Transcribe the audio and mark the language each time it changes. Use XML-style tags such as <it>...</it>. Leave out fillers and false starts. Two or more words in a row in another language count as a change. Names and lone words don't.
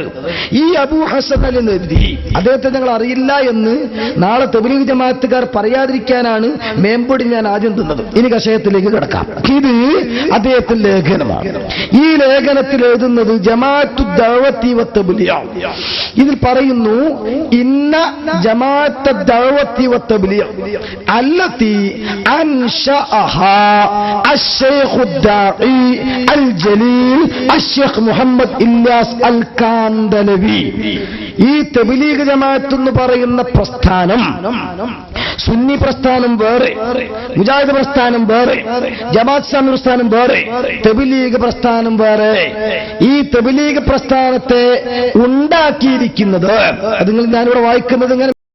<ml>ഈ അബൂ ഹസൻ അലി നദ്വി അദ്ദേഹത്തെ ഞങ്ങൾ അറിയില്ല എന്ന് നാളെ തബ്ലീഗ് ജമാഅത്തുകാർ പറയാതിരിക്കാനാണ് മേമ്പൊടി ഞാൻ ആദ്യം തിന്നത്. ഇനി കഷയത്തിലേക്ക് കിടക്കാം. ഇത് അദ്ദേഹത്തിന്റെ ലേഖനമാണ്. ഈ ലേഖനത്തിൽ എഴുതുന്നത് ജമാഅത്തു ദഅവത്തി വ തബ്ലീഗ്. ഇതിൽ പറയുന്നു</ml> <ar>إن جماعة الدعوة والتبليغ التي أنشأها الشيخ الداعي الجليل الشيخ محمد إلياس الكاندلوي.</ar> <ml>ഈ തബ്ലീഗ് ജമാഅത്ത് എന്ന് പറയുന്ന പ്രസ്ഥാനം സുന്നി പ്രസ്ഥാനം വേറെ, മുജാഹിദ് പ്രസ്ഥാനം വേറെ, ജമാഅത്ത് ഇസ്ലാമി പ്രസ്ഥാനം വേറെ, തബ്ലീഗ് പ്രസ്ഥാനം വേറെ. ഈ തബ്ലീഗ് പ്രസ്ഥാനത്തെ ഉണ്ടാക്കിയിരിക്കുന്നത് അത് ഞാനിവിടെ വായിക്കുന്നത് ഇങ്ങനെ</ml>